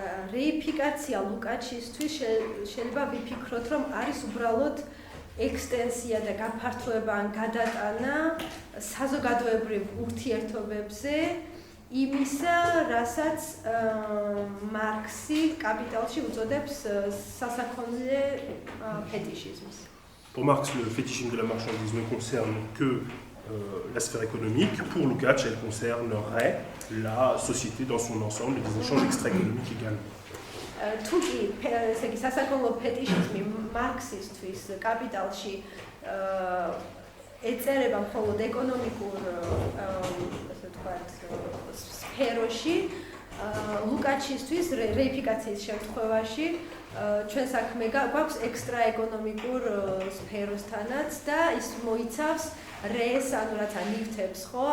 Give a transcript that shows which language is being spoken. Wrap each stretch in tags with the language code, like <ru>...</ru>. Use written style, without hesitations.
<ka>რეიფიკაცია ლუკაჩისთვის შეიძლება ვიფიქროთ, რომ არის უბრალოდ ექსტენსია და გაფართოება ან გადატანა საზოგადოებრივ ურთიერთობებზე იმისა, რასაც მარქსი კაპიტალში უწოდებს სასაქონლე fétichisme.</ka> <fr>Pour Marx, le fétichisme de la marchandise ne concerne que la sphère économique. Pour Lukács, elle concernerait la société dans son ensemble et des échanges extra-économiques également.</fr> <ka>თუ კი ესე იგი სასაქონლო ფეტიშიზმი მარქსისტვის კაპიტალში ეწერება მხოლოდ ეკონომიკურ ასე ვთქვათ სფეროში, ლუკაჩისთვის რეიფიკაციის შემთხვევაში ჩვენ საქმე გვაქვს ექსტრაეკონომიკურ სფეროსთანაც და ის მოიცავს რეს, ანუ რაც ანივთებს, ხო?</ka>